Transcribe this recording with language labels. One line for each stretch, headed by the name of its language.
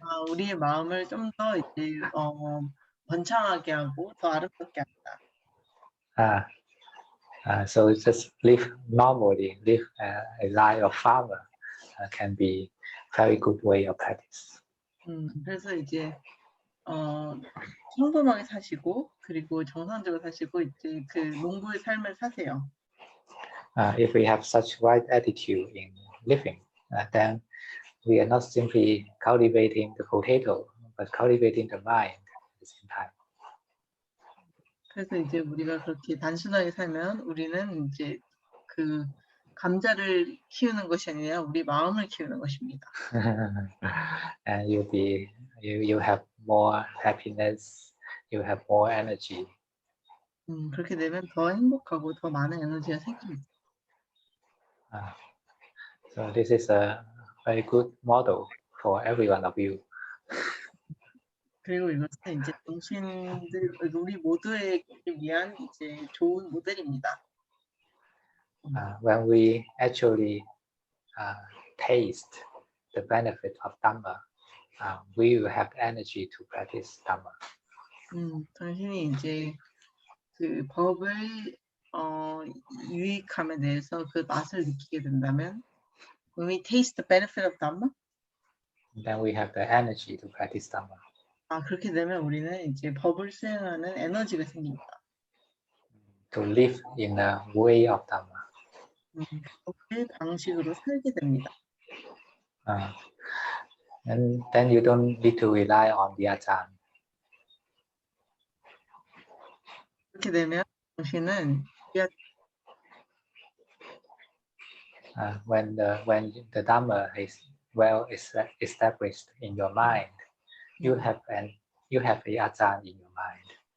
Korean: 우리의 마음을 좀 더 이제 번창하게 하고 더 아름답게 합니다.
English: So just live normally, live a life of farmer can be very good way of practice.
Korean: 그래서 이제 평범하게 사시고 그리고 정상적으로 사시고 이제 그 농부의 삶을 사세요.
English: If we have such right attitude in living, then we are not simply cultivating the potato, but cultivating the mind at the same time.
Korean: 그래서 이제 우리가 그렇게 단순하게 살면 우리는 이제 그 감자를 키우는 것이 아니라 우리 마음을 키우는 것입니다.
English: And you have more happiness, you have more energy.
Korean: 그렇게 되면 더 행복하고 더 많은 에너지가 생깁니다.
English: So this is a very good model for every one of you.
Korean: 그리고 이것은 이제 당신들 우리 모두에 위한 이제 좋은 모델입니다.
English: When we actually taste the benefit of Dhamma, we will have energy to practice Dhamma.
Korean: 당신이 이제 그 법의 유익함에 대해서 그 맛을 느끼게 된다면,
English: when we taste the benefit of Dhamma, then we have the energy to practice Dhamma.
Korean: 그렇게 되면 우리는 이제 법을 수행하는 에너지가 생깁니다.
English: to live in a way of Dhamma.
Korean: 법의 방식으로 살게 됩니다.
English: And then you don't need to rely on the Ajahn.
Korean: 그렇게 되면 당신은
English: When the Dhamma is well established in your mind, you have a Ajahn in your mind.